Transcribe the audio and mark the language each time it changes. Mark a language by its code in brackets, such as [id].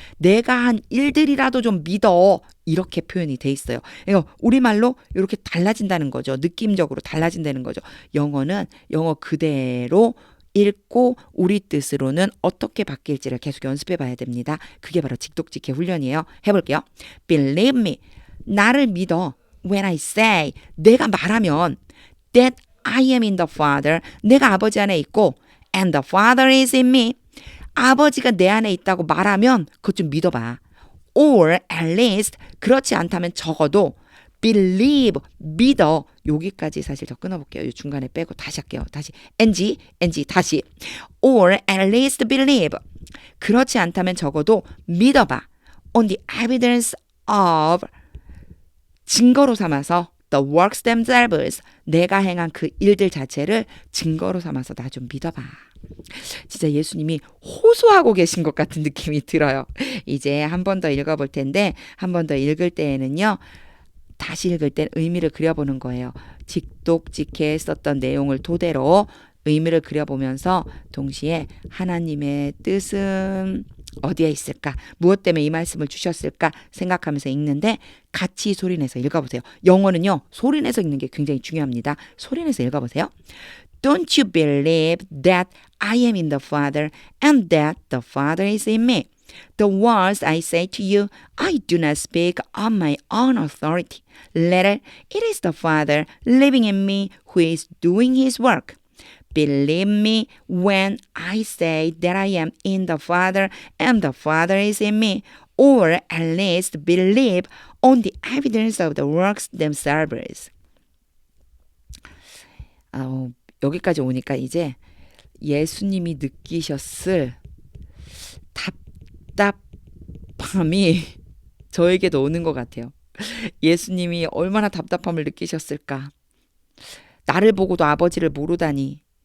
[ko] 내가 한 일들이라도 좀 믿어. 이렇게 표현이 돼 있어요. 그러니까 우리말로 이렇게 달라진다는 거죠. 느낌적으로 달라진다는 거죠. 영어는 영어 그대로 읽고 우리 뜻으로는 어떻게 바뀔지를 계속 연습해 봐야 됩니다. 그게 바로 직독직해 훈련이에요. 해볼게요. [en] Believe me. [ko] 나를 믿어. [en] When I say [ko] 내가 말하면 [en] that I am in the Father. [ko] 내가 아버지 안에 있고 [en] and the Father is in me. [ko] 아버지가 내 안에 있다고 말하면 그것 좀 믿어봐. [en] Or at least [ko] 그렇지 않다면 적어도 believe 믿어. 여기까지 사실 더 끊어볼게요. 이 중간에 빼고 다시 할게요. 다시 NG 다시 [en] or at least believe [ko] 그렇지 않다면 적어도 믿어봐. [en] On the evidence of [ko] 증거로 삼아서 [en] the works themselves [ko] 내가 행한 그 일들 자체를 증거로 삼아서 나 좀 믿어봐. 진짜 예수님이 호소하고 계신 것 같은 느낌이 들어요. 이제 한 번 더 읽어볼 텐데 한 번 더 읽을 때에는요. 다시 읽을 땐 의미를 그려보는 거예요. 직독직해 썼던 내용을 토대로 의미를 그려보면서 동시에 하나님의 뜻은 어디에 있을까? 무엇 때문에 이 말씀을 주셨을까? 생각하면서 읽는데 같이 소리내서 읽어보세요. 영어는요. 소리내서 읽는 게 굉장히 중요합니다. 소리내서 읽어보세요. [en] Don't you believe that I am in the Father and that the Father is in me? The words I say to you, I do not speak on my own authority. Rather, it is the Father living in me who is doing his work. Believe me when I say that I am in the Father and the Father is in me, or at least believe on the evidence of the works themselves. [ko] 여기까지 오니까 이제 예수님이 느끼셨을 답답함이 저에게도 오는 것 같아요. 예수님이 얼마나 답답함을 느끼셨을까? 나를 보고도 아버지를 모르다니.